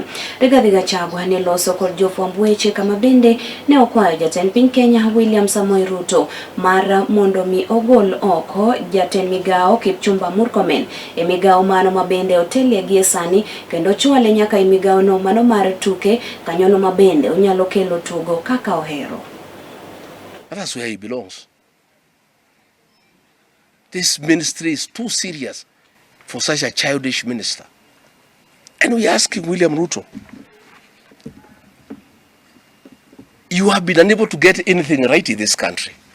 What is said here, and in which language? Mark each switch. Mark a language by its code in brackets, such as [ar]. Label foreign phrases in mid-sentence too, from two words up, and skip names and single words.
[luo] Rigathi Gachagua ne loso kod jofwamb weche kama bende ne okwayo jatend piny Kenya William Samoei Ruto mar mondo mi ogol oko jatend migao Kipchumba Murkomen e migao mano mabende otelie gie sani kendo chwale nyaka e migao no mano mar tuke kanyono mabende onyalo kelo tugo kaka ohero. [en] That's where he belongs. This ministry is too serious for such a childish minister. And we ask him, William Ruto, you have been unable to get anything right in this country.